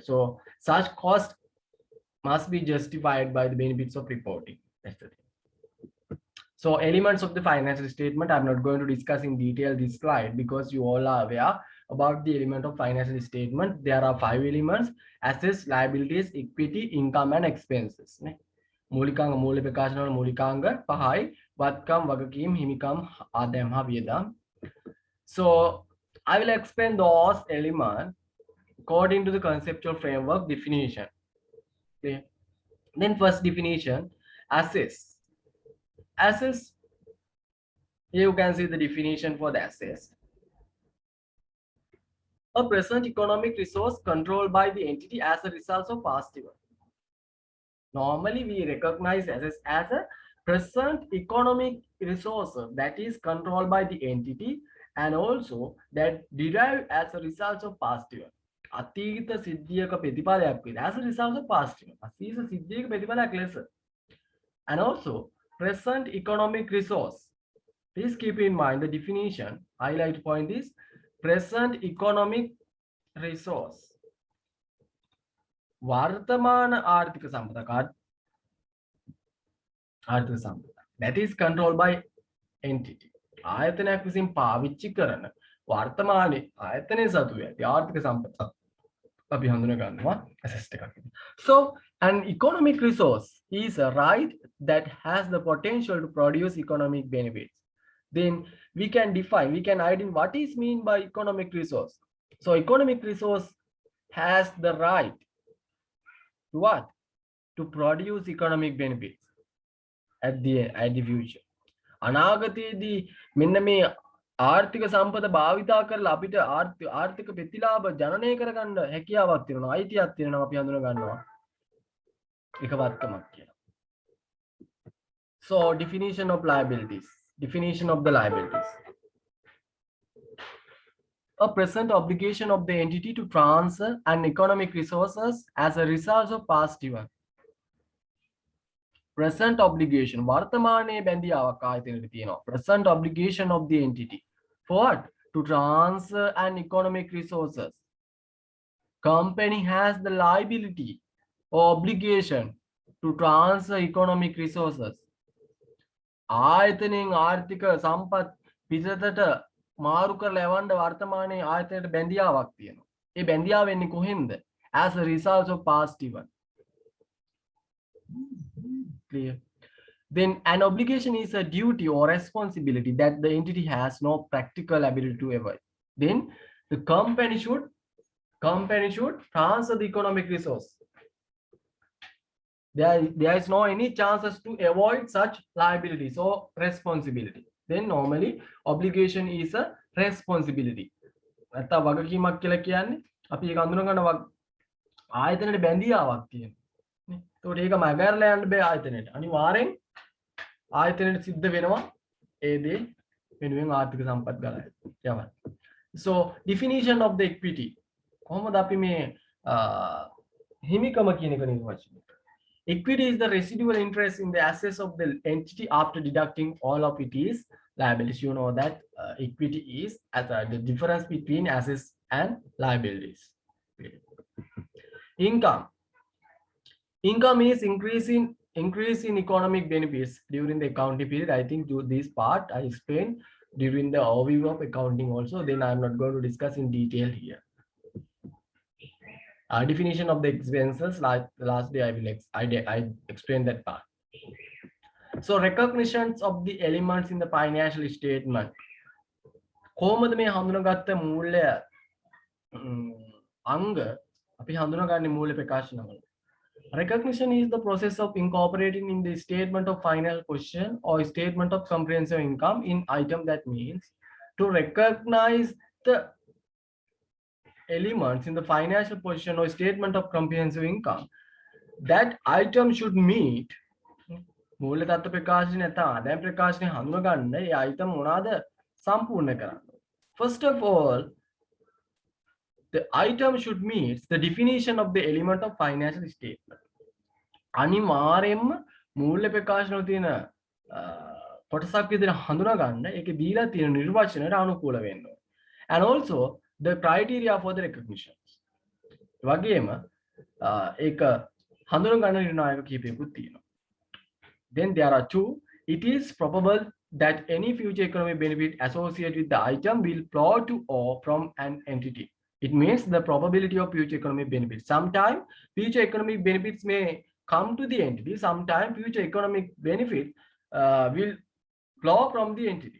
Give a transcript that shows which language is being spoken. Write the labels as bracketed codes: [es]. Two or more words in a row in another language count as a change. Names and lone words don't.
[en] So such cost must be justified by the benefits of reporting. That's the thing. So elements of the financial statement, I'm not going to discuss in detail this slide because you all are aware about the element of financial statement. There are 5 elements: assets, liabilities, equity, income and expenses. [si] මූලිකාංග මූල්‍ය ප්‍රකාශන වල මූලිකාංග 5යි වත්කම් වගකීම් හිමිකම් ආදායම් හා වියදම්. [en] So I will explain those elements according to the conceptual framework definition. Okay. Then first definition, assets. Assets, here you can see the definition for the assets. A present economic resource controlled by the entity as a result of past event. Normally, we recognize assets as a present economic resource that is controlled by the entity and also that derived as a result of past event. [si] අතීත සිද්ධියක ප්‍රතිඵලයක් විදිහට [en] as a result of past event. [si] අතීත සිද්ධියක ප්‍රතිඵලයක් ලෙස. [en] And also present economic resource. Please keep in mind the definition. Highlight point is present economic resource. [si] වර්තමාන ආර්ථික සම්පතක් ආර්ථික සම්පත [en] that is controlled by entity. [si] ආයතනයක් විසින් පාවිච්චි කරන වර්තමානයේ ආයතනයේ සතු ඇති ආර්ථික සම්පත අපි හඳුන ගන්නවා assets එකක්. [en] So an economic resource is a right that has the potential to produce economic benefits. Then we can define, we can identify what is mean by economic resource. So economic resource has the right to what? To produce economic benefits at the future. [si] අනාගතයේදී මෙන්න මේ ආර්ථික සම්පත භාවිතා කරලා අපිට ආර්ථික ප්‍රතිලාභ ජනනය කරගන්න හැකියාවක් තියෙනවා, අයිතියක් තියෙනවා, අපි හඳුන ගන්නවා එක වත්කමක් කියලා. [en] So definition of liabilities. Definition of the liabilities. A present obligation of the entity to transfer an economic resources as a result of past event. Present obligation. [si] වර්තමානයේ බැඳියාවක් ආයතනයට තියෙනවා. [en] Present obligation of the entity. For what? To transfer an economic resources. Company has the liability or obligation to transfer economic resources. [si] ආයතනයෙන් ආර්ථික සම්පත් පිටතට මාරු කරලා යවන්න වර්තමානයේ ආයතනයට බැඳියාවක් තියෙනවා. ඒ බැඳියාව වෙන්නේ කොහෙන්ද? [en] As a result of past event. Clear? Then an obligation is a duty or responsibility that the entity has no practical ability to avoid. Then the company should transfer the economic resource. There is no any chances to avoid such liabilities or responsibility. Then normally obligation is a responsibility. [si] නැත්නම් වගකීමක් කියලා කියන්නේ අපි ඒක අඳුන ගන්න ආයතනයේ බැඳියාවක් තියෙනවා. නේ? ඒකට ඒක මගහැරලා යන්න බෑ ආයතනයට. අනිවාර්යෙන් ආයතනයට සිද්ධ වෙනවා ඒ දේ වෙනුවෙන් ආර්ථික සම්පත් ගලනවා. යවන්න. [en] So definition of the equity. [si] කොහොමද අපි මේ හිමිකම කියන එක නිර්වචනය? [en] Equity is the residual interest in the assets of the entity after deducting all of its liabilities. You know that equity is the difference between assets and liabilities. Income. Income is increase in economic benefits during the accounting period. I think this part I explained during the overview of accounting also. Then I'm not going to discuss in detail here. Definition of the expenses, like last day I explained that part. So recognitions of the elements in the financial statement. [si] කොහොමද මේ හඳුනාගත්ත මූල්‍ය අංග අපි හඳුනාගන්නේ මූල්‍ය ප්‍රකාශනවල? [en] Recognition is the process of incorporating in the statement of financial position or statement of comprehensive income in item. That means to recognize the elements in the financial position or statement of comprehensive income, that item should meet [si] මූල්‍ය තත්ත්ව ප්‍රකාශනය නැත්නම් ආදායම් ප්‍රකාශනය හඳුනා ගන්න ඒ item මොනවාද සම්පූර්ණ කරන්න. [en] first of all, the item should meet the definition of the element of financial statement. [si] අනිවාර්යයෙන්ම මූල්‍ය ප්‍රකාශනවල තියෙන කොටසක් විදිහට හඳුනා ගන්න ඒකේ දීලා තියෙන නිර්වචනයට අනුකූල වෙන්න ඕනේ. [en] And also the criteria for the recognition. [si] වගේම ඒක හඳුනා ගන්න නිර්ණායක කීපයකුත් තියෙනවා. [en] Then there are two. It is probable that any future economic benefit associated with the item will flow to or from an entity. It means the probability of future economic benefits. Sometimes future economic benefits may come to the entity. Sometimes future economic benefit will flow from the entity.